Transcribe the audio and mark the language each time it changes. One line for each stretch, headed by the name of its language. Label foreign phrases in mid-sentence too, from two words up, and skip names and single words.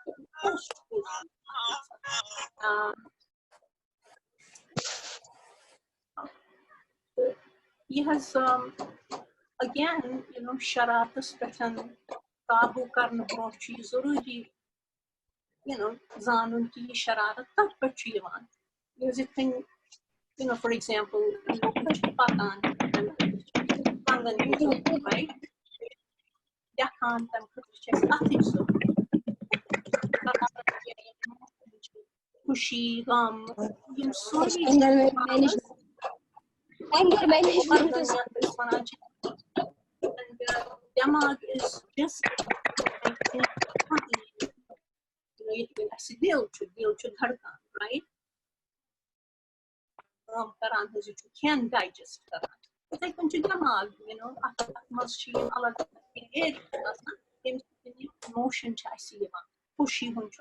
Kashmiri: یہِ حظ again شرارتس پٮ۪ٹھ قابوٗ کرنہٕ برونٛہہ چھُ یہِ ضروٗری زانُن کہِ یہِ شرارت کتھ پٮ۪ٹھ چھُ یِوان یِتھ کٔنۍ
English: for example
Kashmiri: لُکھ چھِ پکان لیکھان تمہِ خٲطرٕ چھِ اَسہِ اَتھٕچ خوشی غم یِم سورُے دٮ۪ماغ
English: is just
Kashmiri: یِتھ کٔنۍ اَسہِ دِل چھُ دھڑکان right کٲم کران حظ یہِ چھُ کھٮ۪ن ڈایجسٹ کران یِتھٕے کٔنۍ چھُ دٮ۪ماغ اَتھ منٛز چھِ یِم الگ ایریا آسان ییٚمہِ سۭتۍ یہِ موشن چھِ اَسہِ یِوان خوشی ہُنٛد چھُ